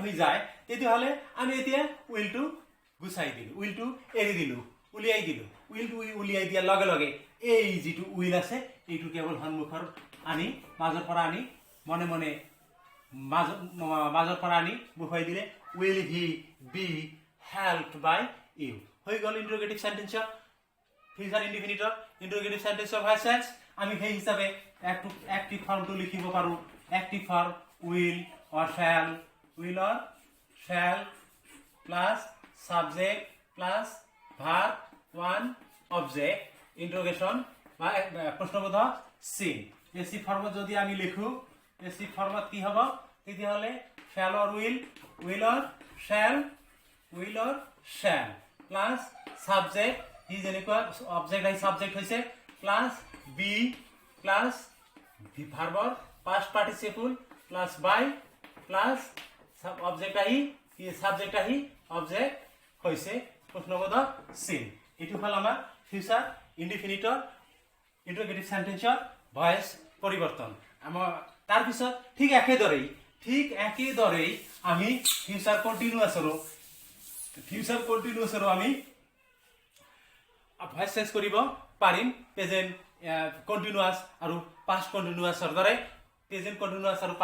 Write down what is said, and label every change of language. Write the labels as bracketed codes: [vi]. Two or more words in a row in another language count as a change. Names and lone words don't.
[as] হৈ যায় তেতিয়াহলে আমি এতিয়া উইলটো গুছাই দিলো উইলটো এৰি দিলো উলিয়াই দিলো উইলটো উলিয়াই দিয়াৰ লগে লগে এই যেটো উইল আছে এইটো কেৱল সন্মুখৰ আনি মাজৰ পৰা আনি মনে মনে মাজৰ পৰা আনি বহুৱাই দিলে [en] will he be helped by you [as] হৈ গল [en] interrogative sentence-ৰ future indefinite-ৰ interrogative sentence-ৰ voice change [as] আমি সেই হিচাপে অ্যাক্টিভ ফর্মটো লিখিব পাৰো [en] active form will or shall plus subject plus verb one object [as] ইন্টারোগেশন বা প্রশ্নবোধক চিন পেসিভ ফর্মত যদি আমি লিখো পেসিভ ফর্মত কি হ'ব তেতিয়াহলে [en] shall or will shall will or shall plus subject [as] he যেনেকুৱা object আহি subject হৈছে [en] plus be plus ভাৰ্বৰ past participle plus by plus object [as] আহি subject আহি object হৈছে প্ৰশ্নবোধক চিন এটো হল আমাৰ [en] future indefinite-ৰ interrogative sentence-ৰ voice [as] পরিবর্তন আমাৰ তাৰ পিছত ঠিক একেদৰেই আমি ফিউচাৰ কন্টিনিউয়াছৰ আমি ভয়েস চেঞ্জ কৰিব পাৰিম [en] present continuous [as] আৰু [en] past continuous-ৰ [as] দৰে [en] present continuous [as] আৰু